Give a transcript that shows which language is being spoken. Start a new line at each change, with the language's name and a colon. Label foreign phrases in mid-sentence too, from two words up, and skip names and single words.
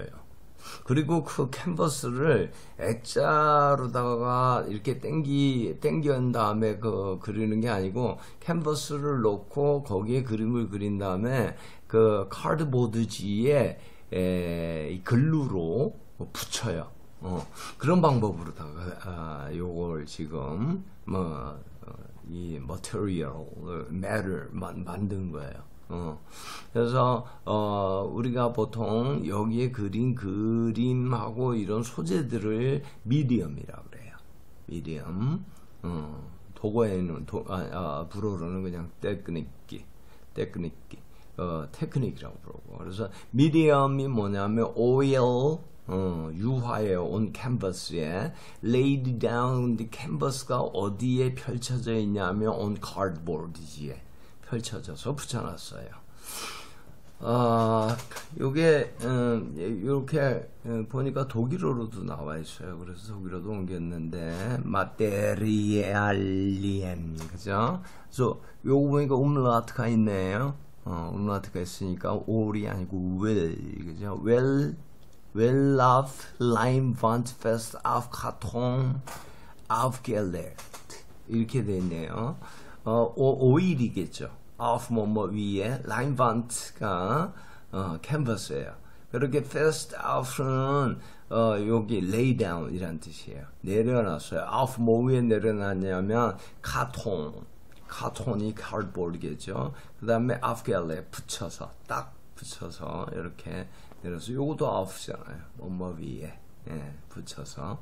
Korean: 그리고 그 캔버스를 액자로다가 이렇게 땡긴 다음에 그리는 게 아니고 캔버스를 놓고 거기에 그림을 그린 다음에 그 카드보드지에 글루로 붙여요. 그런 방법으로다가 요걸 지금 이
English: material, matter
Korean: 만든 거예요. 그래서 우리가 보통 여기에 그린 그림하고 이런 소재들을 미디엄이라고 그래요. 미디엄. 도구에는 불어로는 그냥 테크닉이라고 부르고. 그래서 미디엄이 뭐냐면 오일 유화에 온 캔버스에
English: laid down the canvas
Korean: 가 어디에 펼쳐져 있냐면
English: on cardboard
Korean: 지에 펼쳐져서 붙여놨어요. 요게 이렇게 보니까 독일어로도 나와 있어요. 그래서 독일어도 옮겼는데 마테리알리엔, 그죠? 그래서 요거 보니까 umlaut가 있네요. umlaut가 있으니까 all이 아니고 well, 그죠?
German: well auf Leinwand fest auf Karton aufgelegt
Korean: 이렇게 돼 있네요. 오일이겠죠. auf 뭐뭐 위에 Leinwand가 캔버스예요. 그렇게
German: fest auf
Korean: 는 여기
English: lay down
Korean: 이란 뜻이에요. 내려놨어요. auf 뭐 위에 내려놨냐면 카톤이 cardboard이겠죠. 그 다음에 aufgelegt 붙여서 딱 붙여서 이렇게 내려서 요것도 auf잖아요. 뭐뭐 위에 붙여서.